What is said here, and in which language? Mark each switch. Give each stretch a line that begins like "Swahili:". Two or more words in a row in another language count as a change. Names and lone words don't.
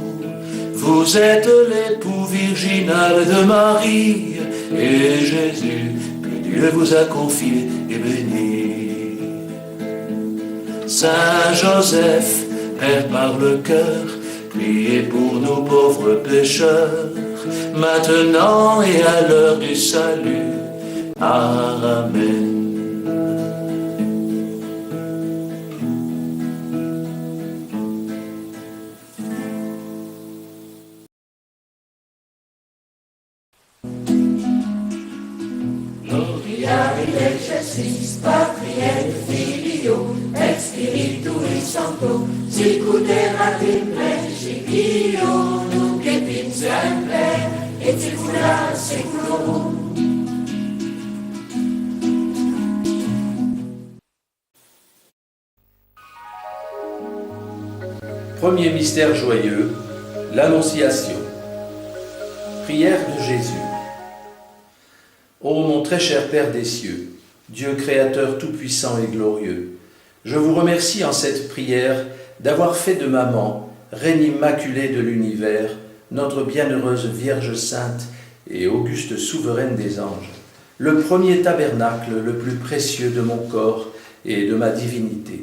French: Vous êtes l'époux virginal de Marie, et Jésus, que Dieu vous a confié, est béni. Saint Joseph, Père par le cœur, priez pour nous pauvres pécheurs, maintenant et à l'heure du salut. Amen.
Latin: Gloria in excelsis Patri et Filio et Spiritui Sancto, sicut erat in principio, nunc et in semper, et secula seculorum.
French: Premier mystère joyeux, l'Annonciation. Prière de Jésus. Ô mon très cher Père des cieux, Dieu créateur tout-puissant et glorieux, je vous remercie en cette prière d'avoir fait de maman, reine immaculée de l'univers, notre bienheureuse Vierge sainte et auguste souveraine des anges, le premier tabernacle le plus précieux de mon corps et de ma divinité.